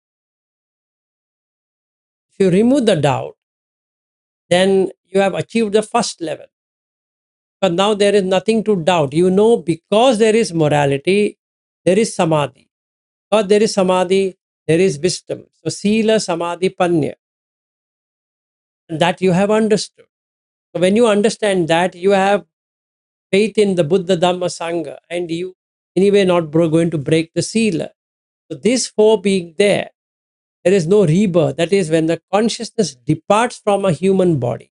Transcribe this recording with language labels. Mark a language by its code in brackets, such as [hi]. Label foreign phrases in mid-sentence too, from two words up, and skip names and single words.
[en] If you remove the doubt, then you have achieved the first level. But now there is nothing to doubt. Because there is morality, there is samadhi. Because there is samadhi, there is wisdom. [pi] So sila, samadhi, panya. [en] And that you have understood. So when you understand that, you have faith in the Buddha, Dhamma, Sangha, and you anyway not going to break the sila. So these four being there is no rebirth. That is when the consciousness departs from a human body.